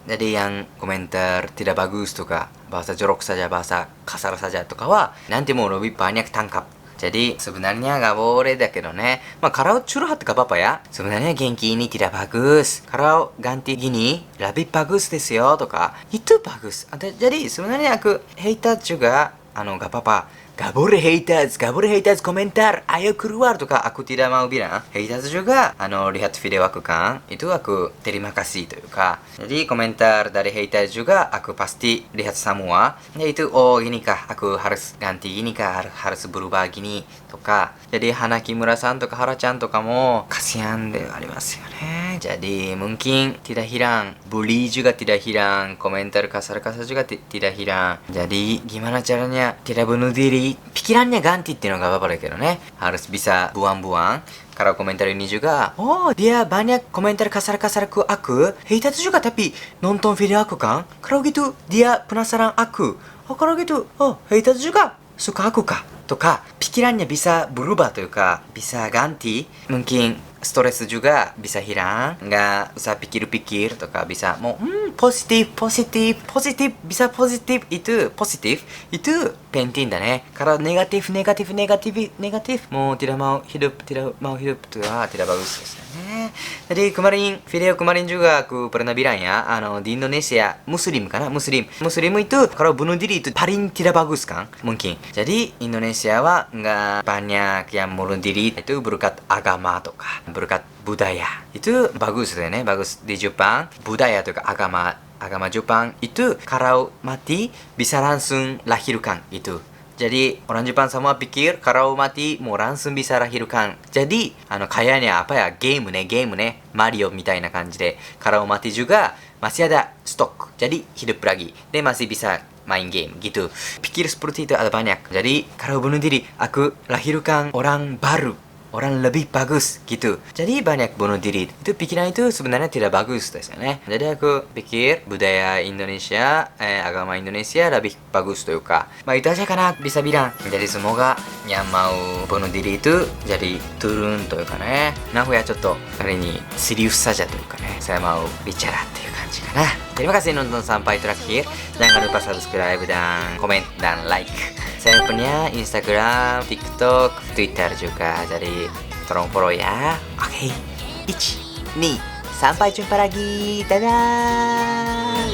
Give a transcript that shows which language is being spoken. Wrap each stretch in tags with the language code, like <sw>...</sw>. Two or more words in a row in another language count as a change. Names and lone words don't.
<id>Jadi yang komentar tidak bagus とか, bahasa jorok saja, bahasa kasar saja とかは nanti mau lebih banyak tangkap. Jadi sebenarnya nggak boleh</id> <ja>だけどね.</ja> <id>Kalau curhat gak apa-apa ya. Sebenarnya genki ini tidak bagus. Kalau ganti gini lebih bagus</id> <ja>ですよ</ja> <id>とか itu bagus. Jadi sebenarnya aku haters juga gak apa-apa. Gak boleh haters komentar, ayo keluar とか aku tidak mau bilang. Haters juga lihat video aku kan, itu aku terima kasih というか. Jadi komentar dari haters juga aku pasti lihat semua. Yaitu oh gini kah, aku harus ganti gini kah, harus berubah gini とか. Jadi Hana Kimura san とか Hara chan とかも kasihan</id> <ja>でありますよね.</ja> <id>Jadi mungkin tidak hilang, bully juga tidak hilang, komentar kasar-kasar juga tidak hilang. Jadi gimana caranya tidak bunuh diri? Pikirannya ganti</id> <ja>っていうのが</ja> <id>apa-apa</id> <ja>だけどね.</ja> <id>Harus bisa buang-buang. Kalau komentar ini juga, oh dia banyak komentar kasar-kasar ke aku, haters juga tapi nonton video aku kan? Kalau gitu dia penasaran aku. Oh kalau gitu, oh haters juga suka aku kah? とか pikirannya bisa berubah というか bisa ganti. Mungkin stres juga bisa hilang, nggak usah pikir-pikir とか bisa mau positif bisa positif itu penting だね. Kalau negatif mau tidak mau hidup itu tidak bagus</id> <ja>ですよね.</ja> <id>Jadi video kemarin juga aku pernah bilang ya, di Indonesia muslim itu kalau bunuh diri itu paling tidak bagus kan mungkin. Jadi Indonesia wa nggak banyak yang bunuh diri itu berkat agama とか berkat budaya. Itu bagus deh ne, bagus di Jepang budaya とか agama Jepang itu kalau mati bisa langsung lahirkan itu. Jadi orang Jepang semua pikir kalau mati mau langsung bisa lahirkan. Jadi kayaknya apa ya, game ne Mario</id> <ja>みたいな感じで</ja> <id>kalau mati juga masih ada stok. Jadi hidup lagi. Dia masih bisa main game gitu. Pikir seperti itu ada banyak. Jadi kalau bunuh diri aku lahirkan orang baru, orang lebih bagus gitu. Jadi banyak bunuh diri. Itu pikiran itu sebenarnya tidak bagus</id> <ja>ですよね.</ja> <id>Jadi aku pikir budaya Indonesia, agama Indonesia lebih bagus というか. Itu aja karena bisa bilang. Jadi semoga yang mau bunuh diri itu jadi turun</id> <ja>というかね.</ja> <id>Nahuya ちょっと kali ini serius saja</id> <ja>というかね.</ja> <id>Saya mau bicara</id> <ja>っていう感じかな.</ja> <id>Terima kasih nonton sampai terakhir. Jangan lupa subscribe dan komen dan like. Saya punya Instagram, TikTok, Twitter juga. Jadi tolong follow ya. Oke. 1, 2, sampai jumpa lagi. Dadah.</id>